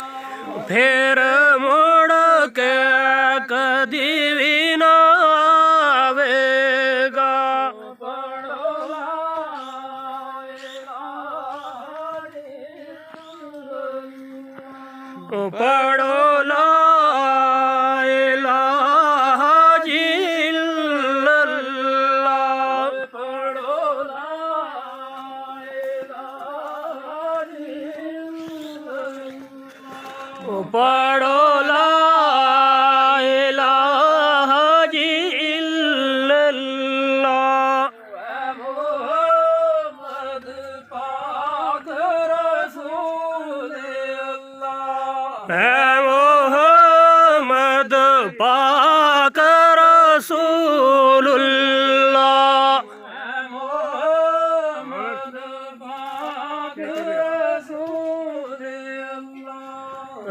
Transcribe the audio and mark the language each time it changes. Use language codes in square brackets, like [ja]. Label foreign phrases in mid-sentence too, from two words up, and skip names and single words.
[pa] ਫਿਰ ਮੁੜ ਕੇ ਕਦੀ ਭੀ ਨਾ ਆਵੇਗਾ। [ar] पढ़ो لا إله إلا الله. पढ़ो لا إله إلا الله. पढ़ो لا إله إلا الله. [ur] محمد پاک رسول اللہ. ہے محمد پاک رسول اللہ. محمد پاک رسول اللہ.